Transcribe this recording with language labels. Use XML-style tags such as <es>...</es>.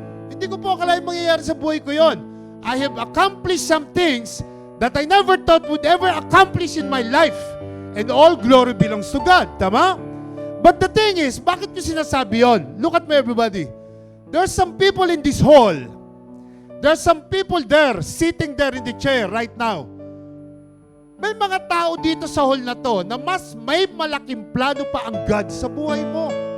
<tl>Hindi ko po akalain mangyayari sa buhay ko yon.</tl> <en>I have accomplished some things that I never thought would ever accomplish in my life. And all glory belongs to God. Tama? But the thing is,</en> <tl>bakit nyo sinasabi yon?</tl> <en>Look at me, everybody. There are some people in this hall. There are some people there, sitting there in the chair right now.</en> <tl>May mga tao dito sa hall na to na mas may malaking plano pa ang God sa buhay mo.</tl>